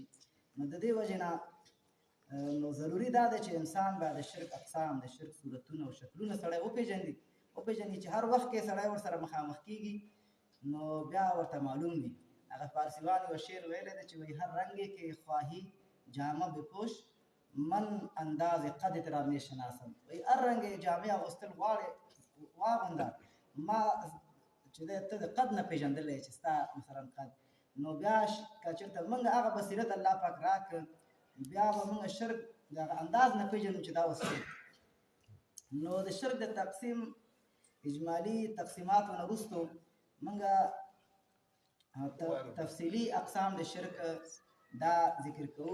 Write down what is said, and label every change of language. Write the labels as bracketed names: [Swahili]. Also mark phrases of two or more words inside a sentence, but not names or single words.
[Pashto] نو د دې وجې نه نو ضروري دا ده چې انسان باید د شرک اقسام د شرک صورتونه او شکلونه سړی وپېژني چې هر وخت کې سړی ورسره مخامخ کېږي نو بیا ورته معلوم وي. هغه فارسیوان یو شعر ویلی دی چې وایي [Persian] هر رنگې کې خواهی جامه بپوش من انداز قدت را می شناسم. [Pashto] وایي هر رنګې جامې اغوستل غواړې واغونده ما چې دی ته د قد نه پېژندلی چې ستا مثلا قد. نو بیا که چېرته موږ هغه بصیرت الله پاک راکړ بیا به موږ شرک د هغه انداز نه پېژنو چې دا اوس شرک. نو د شرک د تقسیم اجمالي تقسیماتو نه وروستو موږ تفصیلي اقسام د شرک دا ذکر کوو.